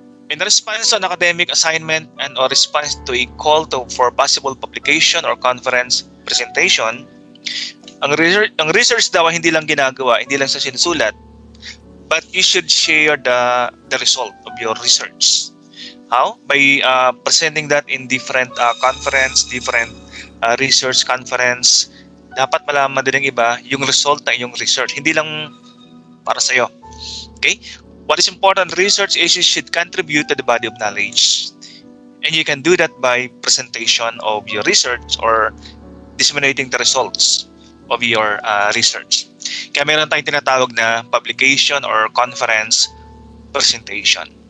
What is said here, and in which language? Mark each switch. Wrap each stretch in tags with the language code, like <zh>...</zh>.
<en>In response to an academic assignment and or response to a call for possible publication or conference presentation,</en> <tl>ang research daw hindi lang ginagawa, hindi lang sa sinusulat,</tl> <en>but you should share the result of your research. How? By presenting that in different conference, different research conference.</en> <tl>Dapat malaman din ng iba yung result ng iyong research, hindi lang para sa iyo. Okay?</tl> <en>What is important, research issues should contribute to the body of knowledge. And you can do that by presentation of your research or disseminating the results of your research.</en> <tl>Kaya meron tayong tinatawag na publication or conference presentation.</tl>